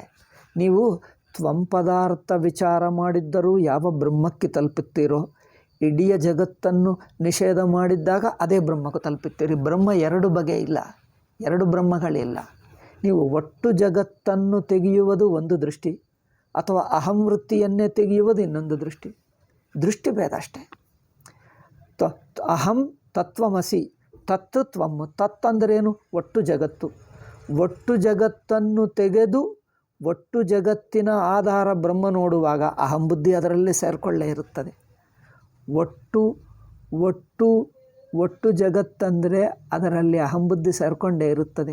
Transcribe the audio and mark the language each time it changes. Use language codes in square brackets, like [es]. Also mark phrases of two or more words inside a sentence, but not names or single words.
[kn] ನೀವು ತ್ವಂಪದಾರ್ಥ ವಿಚಾರ ಮಾಡಿದ್ದರೂ ಯಾವ ಬ್ರಹ್ಮಕ್ಕೆ ತಲುಪುತ್ತೀರೋ, ಇಡೀ ಜಗತ್ತನ್ನು ನಿಷೇಧ ಮಾಡಿದ್ದಾಗ ಅದೇ ಬ್ರಹ್ಮಕ್ಕೆ ತಲುಪುತ್ತೀರಿ. ಬ್ರಹ್ಮ ಎರಡು ಬಗೆ ಇಲ್ಲ, ಎರಡು ಬ್ರಹ್ಮಗಳಿಲ್ಲ. ನೀವು ಒಟ್ಟು ಜಗತ್ತನ್ನು ತೆಗೆಯುವುದು ಒಂದು ದೃಷ್ಟಿ, ಅಥವಾ ಅಹಂವೃತ್ತಿಯನ್ನೇ ತೆಗೆಯುವುದು ಇನ್ನೊಂದು ದೃಷ್ಟಿ. ದೃಷ್ಟಿ ಭೇದ ಅಷ್ಟೇ. [sa] ಅಹಂ ತತ್ವಮಸಿ, ತತ್ ತ್ವಂ. [kn] ತತ್ ಅಂದರೇನು? ಒಟ್ಟು ಜಗತ್ತು. ಒಟ್ಟು ಜಗತ್ತನ್ನು ತೆಗೆದು ಒಟ್ಟು ಜಗತ್ತಿನ ಆಧಾರ ಬ್ರಹ್ಮ ನೋಡುವಾಗ ಅಹಂಬುದ್ಧಿ ಅದರಲ್ಲಿ ಸೇರಿಕೊಳ್ಳೇ ಇರುತ್ತದೆ. ಒಟ್ಟು ಜಗತ್ತಂದರೆ ಅದರಲ್ಲಿ ಅಹಂಬುದ್ಧಿ ಸೇರಿಕೊಂಡೇ ಇರುತ್ತದೆ.